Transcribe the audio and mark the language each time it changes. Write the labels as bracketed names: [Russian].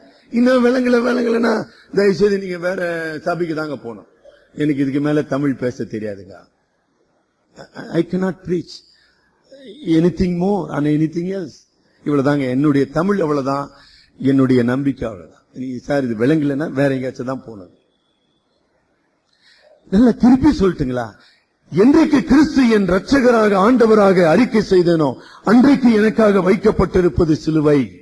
[Tamil] இன்னும் விளங்கலன்னா தயவுசெய்து நீங்க வேற சபைக்கு தாங்க போகணும். எனக்கு இதுக்கு மேல தமிழ் பேச தெரியாதுங்க. [English] I cannot preach anything more and anything else. [Tamil] இவ்வளவுதாங்க என்னுடைய தமிழ், அவ்வளவுதான் என்னுடைய நம்பிக்கை, அவ்வளவுதான். சார் இது விளங்கலைன்னா வேற எங்கேயாச்சும் தான் போனது. நல்லா திருப்பி சொல்லட்டுங்களா? என்றைக்கு கிறிஸ்து என் இரட்சகராக ஆண்டவராக அறிக்கை செய்தனோ அன்றைக்கு எனக்காக வைக்கப்பட்டிருப்பது சிலுவை.